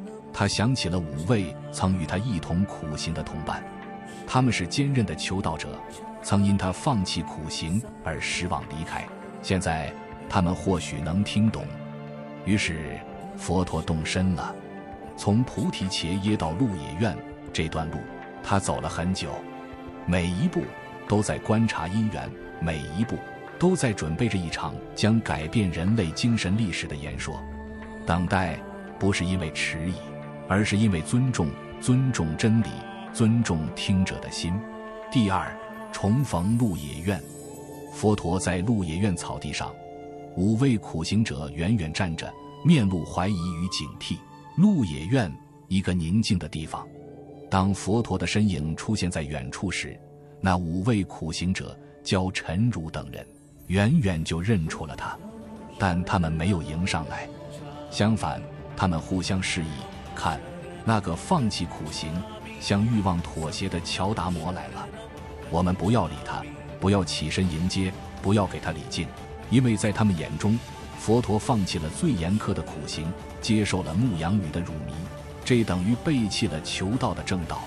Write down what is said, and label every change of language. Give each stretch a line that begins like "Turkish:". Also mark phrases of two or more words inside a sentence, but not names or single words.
Chinese: 他想起了5位曾與他一同苦行的同伴，他們是坚韌的求道者，曾因他放棄苦行而失望離開。現在他們或許能聽懂。於是佛陀動身了。從菩提伽耶到鹿野苑這段路，他走了很久，每一步都在觀察因緣，每一步都在準備着一場將改變人類精神歷史的演說。等待不是因為遲疑，而是因為尊重真理，尊重聽者的心。第2，重逢鹿野苑。佛陀在鹿野苑草地上，5位苦行者遠遠站着，面露懷疑與警惕。鹿野苑，一個寧靜的地方。當佛陀的身影出現在遠處時，那5位苦行者焦晨如等人遠遠就認出了他，但他們沒有迎上來，相反，他們互相示意，看，那個放棄苦行、向慾望妥協的喬達摩來了。我們不要理他，不要起身迎接，不要給他禮敬，因為在他們眼中，佛陀放棄了最嚴苛的苦行，接受了牧羊女的乳糜，這等於背棄了求道的正道。